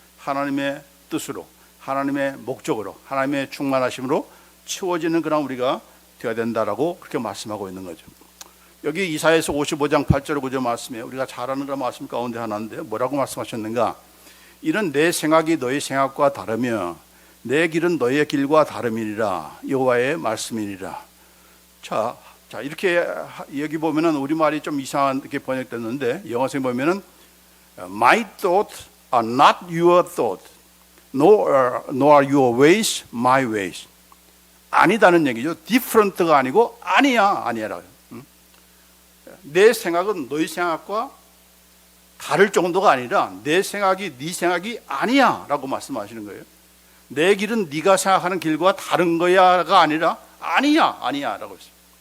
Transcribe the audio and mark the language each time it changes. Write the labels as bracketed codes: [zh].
[ko] 하나님의 뜻으로, 하나님의 목적으로, 하나님의 충만하심으로 채워지는 그런 우리가 되어야 된다라고 그렇게 말씀하고 있는 거죠. 여기 이사야서 55장 8절 9절 말씀에 우리가 잘 아는 그런 말씀 가운데 하나인데 뭐라고 말씀하셨는가? 이는 내 생각이 너희 생각과 다르며 내 길은 너희의 길과 다름이니라. 여호와의 말씀이니라. 자 이렇게 여기 보면은 우리말이 좀 이상하게 번역됐는데 영어성에 보면은 [en] My thoughts are not your thoughts, nor your ways my ways. [ko] 아니다는 얘기죠. different가 아니고 아니야라고. 내 생각은 너희 생각과 다를 정도가 아니라 내 생각이 네 생각이 아니야라고 말씀하시는 거예요. 내 길은 네가 생각하는 길과 다른 거야가 아니라 아니야라고 했어요.